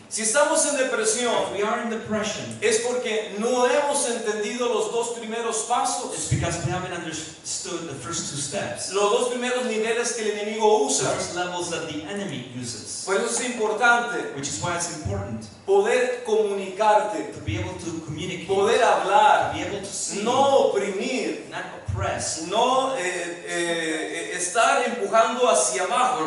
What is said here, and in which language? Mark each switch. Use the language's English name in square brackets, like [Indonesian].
[Spanish] Si estamos en depresión, [English] If we are in depression, [Spanish] es porque no hemos entendido los dos primeros [English] it's [Spanish] pasos, [English] because we haven't understood the first two steps. [Spanish] los dos primeros niveles que el enemigo [English] The [Spanish] usa. [English] first levels that the enemy uses. [Spanish] Por eso es importante [English] Which is why it's important [Spanish] poder comunicarte, [English] to be able to communicate, [Spanish] poder [English] to [Spanish] hablar, [English] be able to see, [Spanish] no oprimir, [English] not oppress, [Spanish] no estar empujando hacia abajo